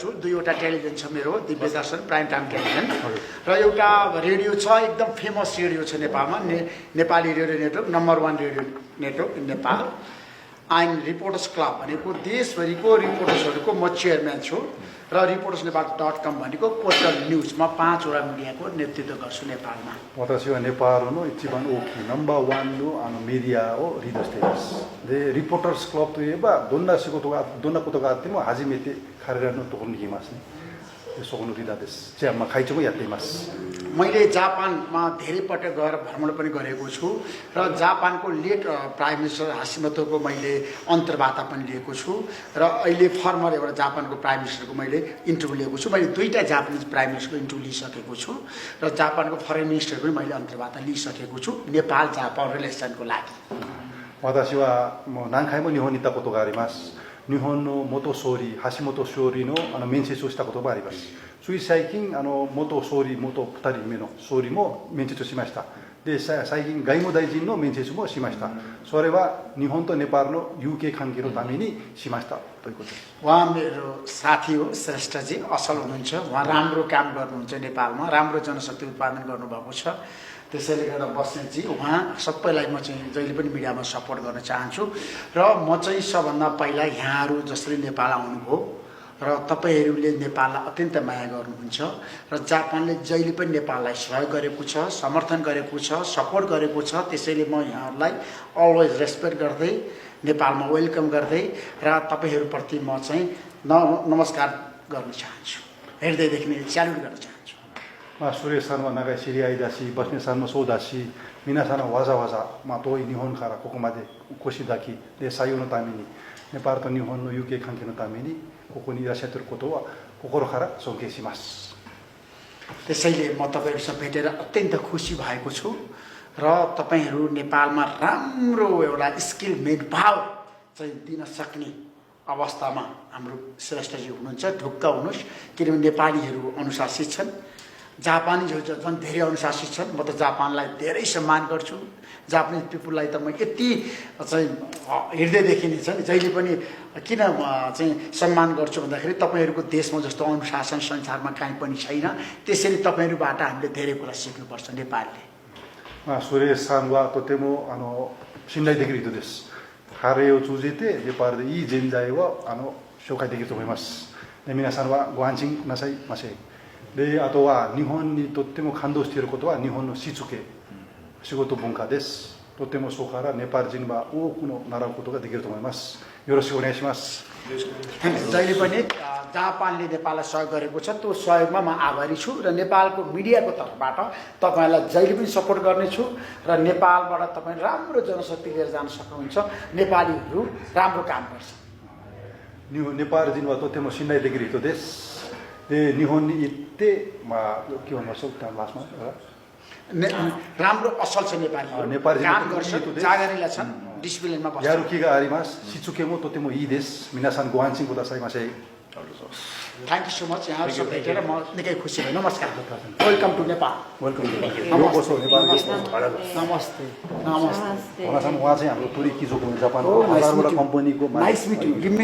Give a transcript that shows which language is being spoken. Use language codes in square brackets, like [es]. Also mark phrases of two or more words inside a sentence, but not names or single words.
[ne] दुईवटा टेलिभिजन छ मेरो, दिव्य दर्शन प्राइम टाइम टेलिभिजन र एउटा रेडियो छ, एकदम फेमस रेडियो छ नेपालमा, नेपाली रेडियो नेटवर्क, [en] number 1 radio network [ne] नेपाल। आइन रिपोर्टर्स क्लब भनेको देशभरिको रिपोर्टर्सहरूको म चेयरम्यान छु र reportersnepal.com भनेको पोर्टल न्युजमा 5वटा मिडियाको नेतृत्व गर्छु नेपालमा। [ja] 私はネパールの一番大きいナンバーワンのメディアをリードしています。で、リポーターズクラブといえばどんなことがあっても初めて彼らのところに行きますね。そこのリーダーです。じゃあ会長もやっています。 [ne] मैले जापानमा धेरै पटक गएर भ्रमण पनि गरेको छु र जापानको [en] late prime minister [ne] हासिमोटोको मैले अन्तर्वार्ता पनि लिएको छु र अहिले फर्मर एउटा जापानको प्राइम मिनिस्टरको मैले इन्टरभ्यू लिएको छु। मैले दुईटा जापानिज [en] prime minister [ne] इन्टरभ्यू लिइसकेको छु र जापानको [en] foreign minister [ne] पनि मैले अन्तर्वार्ता लिइसकेको छु नेपाल जापान रिलेसनको लागि। [ja] 私はもう何回も日本に行ったことがあります。日本の元総理、橋本総理の面接をしたこともあります。つい最近元総理、元2人目の総理も面接しました。で、最近外務大臣の面接もしました。それは日本とネパールの友好関係のためにしましたということです。 [ne] उहाँ मेरो साथी हो, श्रेष्ठजी असल हुनुहुन्छ। उहाँ राम्रो काम गर्नुहुन्छ नेपालमा, राम्रो जनशक्ति उत्पादन गर्नुभएको छ। त्यसैले गर्दा बस्नेतजी उहाँ सबैलाई म चाहिँ जहिले पनि मिडियामा सपोर्ट गर्न चाहन्छु र म चाहिँ सबभन्दा पहिला यहाँहरू जसरी नेपाल आउनुभयो र तपाईहरूले नेपाललाई अत्यन्त माया गर्नुहुन्छ र जापानले जहिले पनि नेपाललाई सहयोग गरेको छ, समर्थन गरेको छ, सपोर्ट गरेको छ। त्यसैले म यहाँहरूलाई [en] always respect [ne] गर्दै नेपालमा वेलकम गर्दै र तपाईहरूप्रति म चाहिँ नमस्कार गर्न चाहन्छु, हृदयदेखि नै स्याल्युट गर्न चाहन्छु। [ja] スレさんは長い知り合いだし、バスネさんもそうだし、皆さんはわざわざ、遠い日本からここまでお越しいただき、で採用のために、ネパールと日本の友好関係のためにここにいらっしゃっていることは心から尊敬します。 [ne] त्यसैले म तपाईहरुसँग भेटेर अत्यन्त खुसी भएको छु र तपाईहरु नेपालमा राम्रो एउटा [en] skill manpower [ne] चाहिँ दिन सक्ने अवस्थामा हाम्रो श्रेष्ठजी हुनुहुन्छ। ढुक्क हुनुस्, किनभने नेपालीहरु अनुशासित छन्, जापानीहरु झन् धेरै अनुशासित छन्। म त जापानलाई धेरै सम्मान गर्छु। [en] Japanese people [ne] त म यति चाहिँ हृदयदेखि नै छ नि, जहिले पनि किन चाहिँ सम्मान गर्छु भन्दाखेरि तपाईहरुको देशमा जस्तो अनुशासन संसारमा कहीँ पनि छैन। त्यसैले तपाईहरुबाट हामीले धेरै कुरा सिक्नुपर्छ नेपालले। [ja] スレさんはとても信頼できる人です。彼を通じてネパールでいい人材を紹介できると思います。で、皆さんはご安心なさいませ。で、あとは日本にとっても感動していることは日本のしつけ、仕事文化です。とてもそこからネパール人は多くの習うことができると思います。よろしくお願いします。 [ne] जहिले पनि जापानले नेपाललाई सहयोग गरेको छ, त्यो सहयोगमा म आभारी छु र नेपालको मिडियाको तर्फबाट तपाईलाई जहिले पनि सपोर्ट गर्नेछु र नेपालबाट तपाई राम्रो जनशक्ति लिएर जान सक्नुहुन्छ। नेपालीहरु राम्रो काम गर्छ। [ja] ネパール人はとても信頼できる人です。で、日本に行って、今日もそうだますま。 [ne] राम्रो असल छ नेपाली काम गर्छन्, जागरिला छन्, डिसिप्लिनमा बस्छन्, [ja] やる気があります。しつけもとてもいいです。皆さんご安心くださいませ。 [en] thank you so much. [ne] यहाँहरुसँग भेटेर म निकै खुसी भएँ। [en] नमस्कार, welcome to Nepal. welcome to Nepal. [ne] नमस्ते नमस्ते। उहाँ चाहिँ हाम्रो टुरी किजोको जापानको हजारवटा कम्पनीको [en] nice meet you.